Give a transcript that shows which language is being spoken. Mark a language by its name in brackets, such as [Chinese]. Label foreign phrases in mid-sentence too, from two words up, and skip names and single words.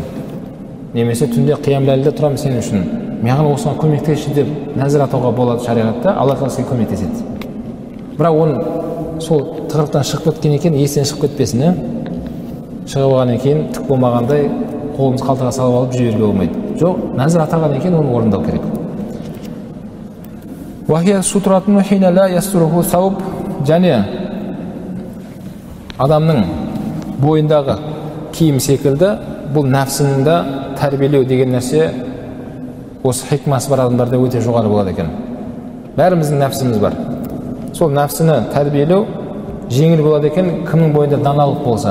[Kazakh] Немесе түнде қиям ләйлде тұрамын сен үшін. Маған осыған көмектесші деп нәзір атауға болады шариғатта, Алла Тағала сізге көмектеседі. Бірақ оны сол тығырықтан шығып кеткен екен, естен шығып кетпесін, шығып алғаннан кейін түк болмағандай қолымыз қалтаға салып алып жіберуге болмайды. Жоқ, нәзір атағаннан кейін оны орындау керек. [Arabic] وهي سترة حين لا يستره ثوب, [Kazakh] және адамның бойындағы киім секілді бұл нәпсінді тәрбиелеу деген нәрсе осы хикмасы бар адамдарда өте жоғары болады екен. Бәріміздің нәпсіміз бар. Сол нәпсіні тәрбиелеу жеңіл болады екен, кімнің бойында даналық болса.